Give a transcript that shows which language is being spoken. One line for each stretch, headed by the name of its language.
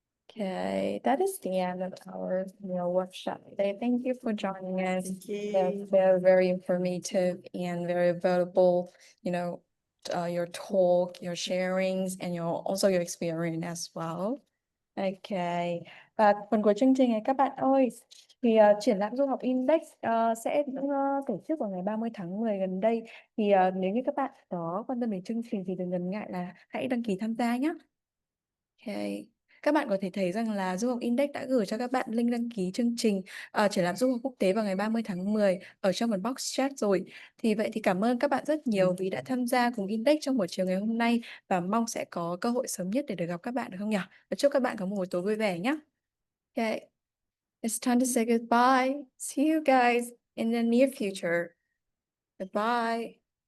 English: Okay, that is the end of our workshop today. Thank you for joining us. Thank you. They're very informative and very valuable, your talk, your sharings, and also your experience as well. Okay.
Vietnamese: Và phần cuối chương trình này các bạn ơi, thì triển lãm du học Index sẽ tổ chức vào ngày 30 tháng 10 gần đây. Thì nếu như các bạn có quan tâm đến chương trình thì đừng ngần ngại là hãy đăng ký tham gia nhé. Okay. Các bạn có thể thấy rằng là Du học Index đã gửi cho các bạn link đăng ký chương trình triển lãm du học quốc tế vào ngày 30 tháng 10 ở trong phần box chat rồi. Thì vậy thì cảm ơn các bạn rất nhiều vì đã tham gia cùng Index trong buổi chiều ngày hôm nay và mong sẽ có cơ hội sớm nhất để được gặp các bạn, được không nhỉ? Và chúc các bạn có một buổi tối vui vẻ nhé. Okay.
English: It's time to say goodbye. See you guys in the near future. Goodbye.